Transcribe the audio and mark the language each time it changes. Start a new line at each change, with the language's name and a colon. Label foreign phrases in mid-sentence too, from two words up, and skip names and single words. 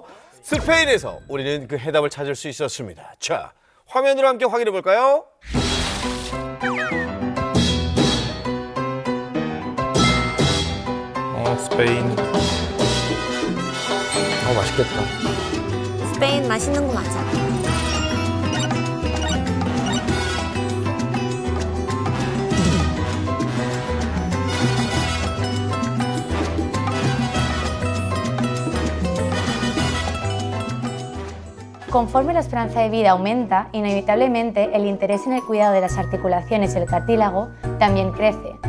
Korean: 스페인에서 우리는 그 해답을 찾을 수 있었습니다. 자, 화면으로 함께 확인해 볼까요? 스페인. 맛있겠다. 스페인 맛있는 거 맞아.
Spanish: Conforme la esperanza de vida aumenta, inevitablemente el interés en el cuidado de las articulaciones y el cartílago también crece.